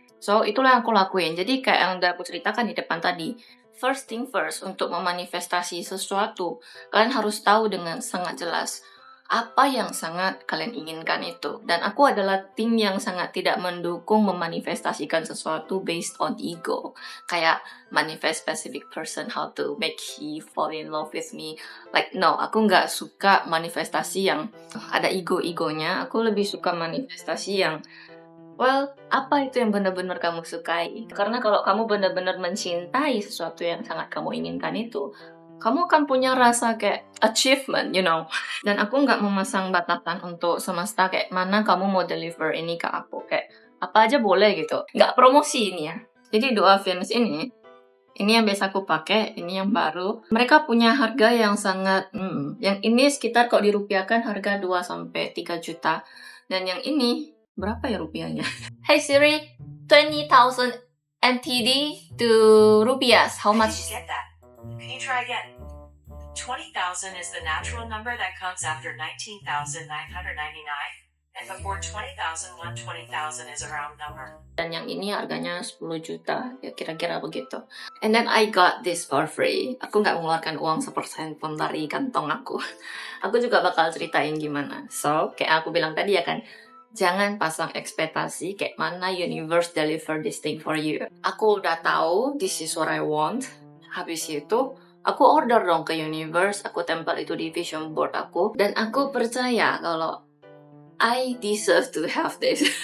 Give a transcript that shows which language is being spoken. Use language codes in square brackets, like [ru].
[id] So itulah yang aku lakuin. Jadi kayak yang udah aku ceritakan di depan tadi, [en] first thing first, [id] untuk memanifestasi sesuatu, kalian harus tahu dengan sangat jelas apa yang sangat kalian inginkan itu. Dan aku adalah tim yang sangat tidak mendukung memanifestasikan sesuatu [en] based on ego. Kayak manifest specific person, how to make he fall in love with me. [id] No, aku nggak suka manifestasi yang ada ego-egonya. Aku lebih suka manifestasi yang apa itu yang benar-benar kamu sukai? Karena kalau kamu benar-benar mencintai sesuatu yang sangat kamu inginkan itu, kamu akan punya rasa kayak achievement, Dan aku nggak memasang batasan untuk semesta kayak mana kamu mau deliver ini ke aku. Kayak apa aja boleh gitu. Nggak promosi ini ya. Jadi dua fins ini yang biasa aku pakai, ini yang baru. Mereka punya harga yang sangat, yang ini sekitar kalau dirupiahkan harga 2-3 juta. Dan yang ini, berapa ya rupiahnya? [en] Hey Siri, 20,000 NTD to rupiahs, how much? Did you get that? Can you try again? 20,000 is the natural number that comes after 19,999. And before 20,000, 120,000 is a round number. [id] Dan yang ini harganya 10 juta, ya kira-kira begitu. [en] And then I got this for free. [id] Aku nggak mengeluarkan uang 1% pun dari kantong aku. Aku juga bakal ceritain gimana. So, kayak aku bilang tadi ya kan, jangan pasang ekspektasi kayak mana [en] universe deliver this thing for you. [id] Aku udah tahu [en] this is what I want. [id] Habis itu, aku order dong ke universe, aku tempel itu di vision board aku, dan aku percaya kalau [en] I deserve to have this.